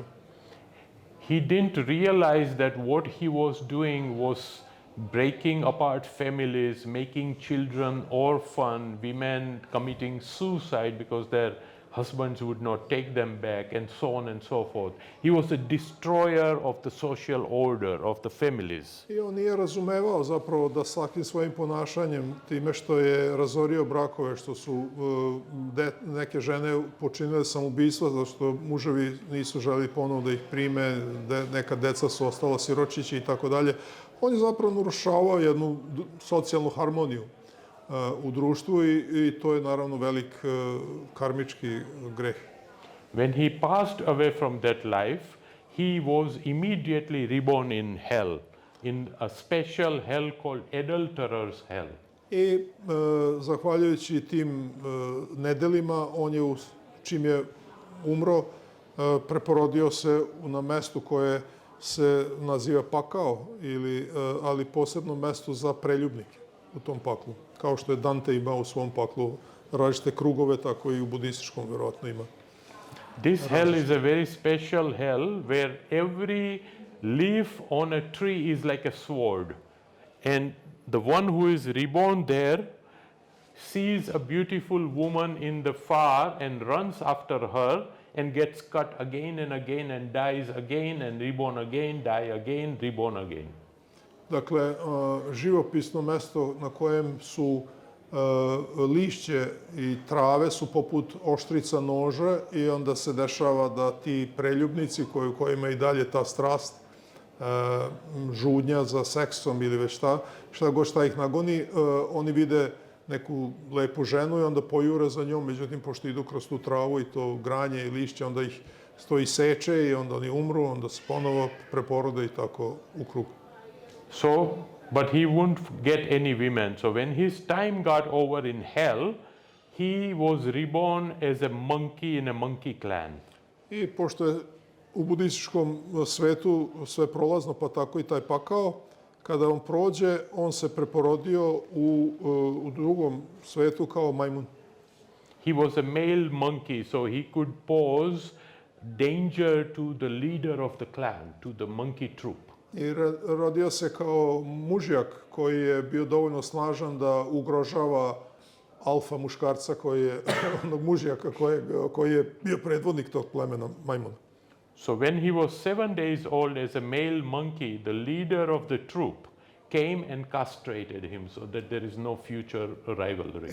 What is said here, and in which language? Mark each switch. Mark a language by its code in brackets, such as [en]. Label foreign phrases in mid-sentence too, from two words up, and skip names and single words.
[en] He didn't realize that what he was doing was breaking apart families, making children orphan, women committing suicide because their husbands would not take them back, and so on and so forth. He was a destroyer of the social order, of the families. [sr] I on nije razumevao zapravo da svakim svojim ponašanjem, time što je razorio brakove, što su neke žene počinile samoubistva, zato što muževi nisu želeli ponovo da ih prime, neka deca su ostala siročići i tako dalje. On je zapravo narušavao jednu socijalnu harmoniju u društvu i to je naravno velik karmički greh. [en] When he passed away from that life, he was immediately reborn in hell, in a special hell called adulterer's hell. [sr] I zahvaljujući tim nedelima, on je, čim je umro, preporodio se na mestu koje se naziva pakao, ali posebno mesto za preljubnike u tom paklu. Kao što je Dante imao u svom paklu različite krugove, tako i u budističkom verovatno ima. [en] This hell is a very special hell where every leaf on a tree is like a sword. And the one who is reborn there sees a beautiful woman in the far and runs after her and gets cut again and again and dies again and reborn again, die again, reborn again. [sr] Dakle, živopisno mesto na kojem su lišće i trave su poput oštrica noža i onda se dešava da ti preljubnici kojima i dalje ta strast, žudnja za seksom ili već šta ih nagoni, oni vide neku lepu ženu i onda pojure za njom, međutim, pošto idu kroz tu travu i to granje i lišće, onda ih stoji seče i onda oni umru, onda se ponovo preporode i tako u krug. [en] So, but he wouldn't get any women. So when his time got over in hell, he was reborn as a monkey in a monkey clan. [sr] I pošto je u budističkom svetu sve prolazno, pa tako i taj pakao, kada on prođe, on se preporodio u drugom svetu kao majmun. [en] He was a male monkey, so he could pose danger to the leader of the clan, to the monkey troop. [sr] I rodio se kao mužjak koji je bio dovoljno snažan da ugrožava alfa muškarca onog mužjaka koji je bio predvodnik tog plemena majmuna. [en] So when he was 7 days old as a male monkey, the leader of the troop came and castrated him so that there is no future rivalry.